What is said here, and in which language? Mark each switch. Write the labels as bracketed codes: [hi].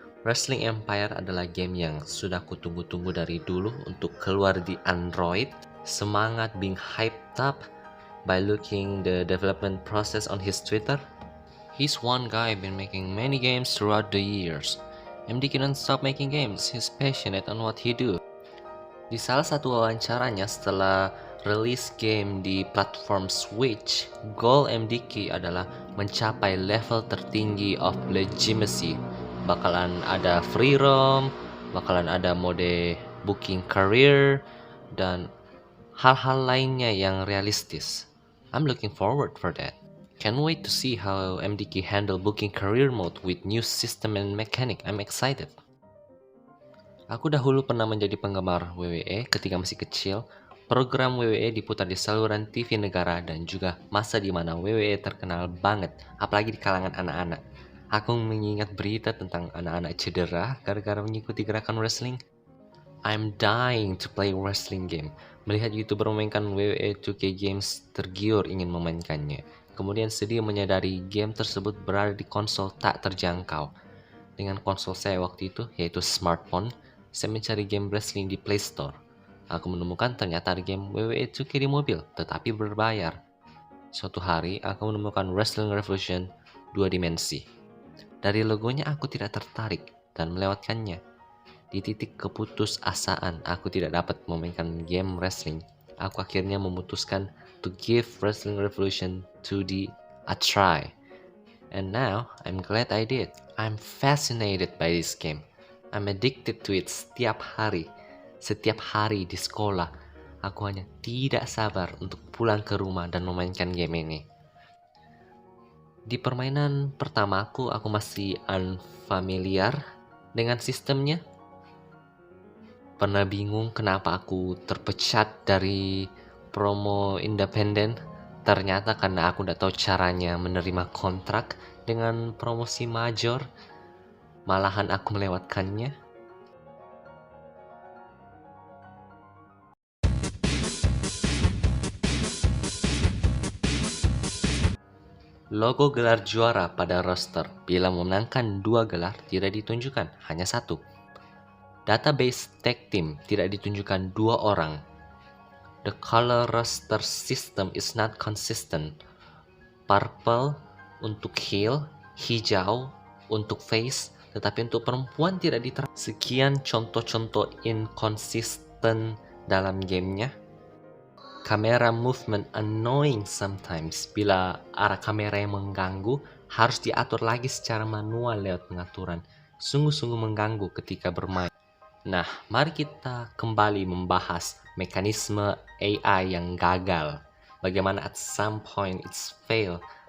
[id] Wrestling Empire adalah game yang sudah kutunggu-tunggu dari dulu untuk keluar di Android. Semangat [en] being hyped up by looking the development process on his Twitter. He's one guy been making many games throughout the years. MDK don't stop making games, he's passionate on what he do. [id] Di salah satu wawancaranya setelah rilis game di platform Switch, goal MDK adalah mencapai level tertinggi [en] of legitimacy. [id] Bakalan ada free roam, bakalan ada mode booking career, dan hal-hal lainnya yang realistis. [en] I'm looking forward for that. Can't wait to see how MDK handle booking career mode with new system and mechanic. I'm excited. [id] Aku dahulu pernah menjadi penggemar WWE ketika masih kecil. Program WWE diputar di saluran TV negara dan juga masa di mana WWE terkenal banget, apalagi di kalangan anak-anak. Aku mengingat berita tentang anak-anak cedera gara-gara mengikuti gerakan wrestling. [en] I'm dying to play wrestling game. [id] Melihat YouTuber memainkan WWE 2K Games tergiur ingin memainkannya. Kemudian sedih menyadari game tersebut berada di konsol tak terjangkau. Dengan konsol saya waktu itu, yaitu smartphone, saya mencari game wrestling di Play Store. Aku menemukan ternyata ada game WWE 2K di mobil, tetapi berbayar. Suatu hari, aku menemukan Wrestling Revolution 2 dimensi. Dari logonya aku tidak tertarik dan melewatkannya. Di titik keputusasaan aku tidak dapat memainkan game wrestling, aku akhirnya memutuskan [en] to give Wrestling Revolution 2D a try. And now, I'm glad I did. I'm fascinated by this game. I'm addicted to it [id] setiap hari. Setiap hari di sekolah, aku hanya tidak sabar untuk pulang ke rumah dan memainkan game ini. Di permainan pertamaku, aku masih unfamiliar dengan sistemnya. Pernah bingung kenapa aku terpecat dari promo independen. Ternyata karena aku tidak tahu caranya menerima kontrak dengan promosi major. Malahan aku melewatkannya. Logo gelar juara pada roster bila memenangkan 2 gelar tidak ditunjukkan, hanya 1. Database tag team tidak ditunjukkan 2 orang. [en] The color roster system is not consistent. [id] Purple untuk heel, hijau untuk face, tetapi untuk perempuan tidak diterapkan. Sekian contoh-contoh inconsistent dalam gamenya. Kamera [en] movement annoying sometimes. [id] Bila arah kamera yang mengganggu, harus diatur lagi secara manual lewat pengaturan. Sungguh-sungguh mengganggu ketika bermain. Nah, mari kita kembali membahas mekanisme AI yang gagal. Bagaimana [en] at some point it's fail.